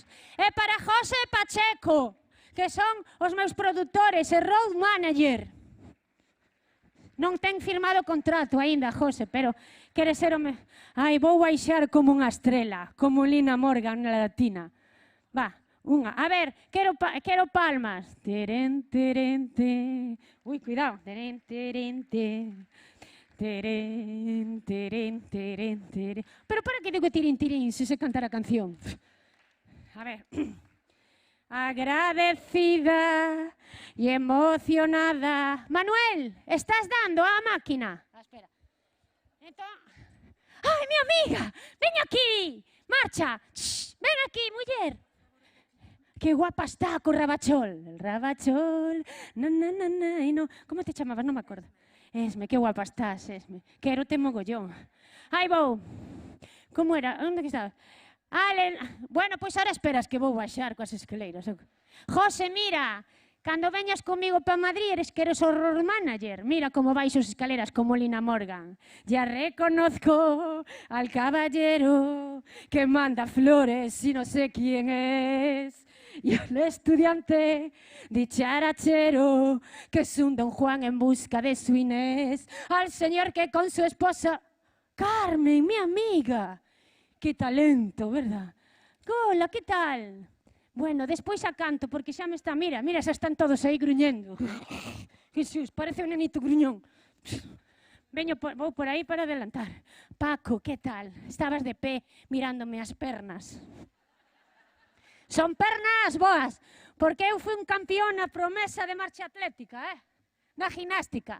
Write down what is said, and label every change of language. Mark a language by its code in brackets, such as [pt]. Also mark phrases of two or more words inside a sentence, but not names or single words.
[gl] E para José Pacheco, que son os meus produtores e road manager. Non ten firmado contrato aínda, José, pero quere ser o... Ai, vou baixar como unha estrela, como Lina Morgan na latina. Va, unha. A ver, quero palmas. Terén, terén, terén. Ui, cuidado. Terén, terén, terén. Terén, terén, terén, terén. Pero para que digo tirín, tirín, se se cantar a canción? A ver... [es] Agradecida y emocionada. Manuel, ¿estás dando a máquina? Espera. ¡Ay, mi amiga! ¡Ven aquí! ¡Marcha! ¡Shh! ¡Ven aquí, mujer! ¡Qué guapa está con Rabachol! El Rabachol... Na, na, na, na, y no... ¿Cómo te llamabas? No me acuerdo. Esme, qué guapa estás, Esme. [gl] Quero te mogollón. Ai, vou. Como era? Onde que estabas? Bueno, pois ahora esperas que vou baixar coas escaleiras. José, mira, cando veñas comigo para Madrid eres que eres o road manager. Mira como baixo as escaleras como Lina Morgan. [es] Ya reconozco al caballero que manda flores y no sé quién es. Y al estudiante dicharachero que es un Don Juan en busca de su Inés. Al señor que con su esposa Carmen, mi amiga. ¡Qué talento, verdad! Hola, ¿qué tal? Bueno, [gl] despois a canto, porque xa me está... Mira, mira, xa están todos aí gruñendo. Jesús, parece un nenito gruñón. Vou por aí para adelantar. [es] Paco, ¿qué tal? [gl] Estabas de pé mirándome as pernas. Son pernas boas, porque eu fui un campeón na promesa de marcha atlética, na ginástica.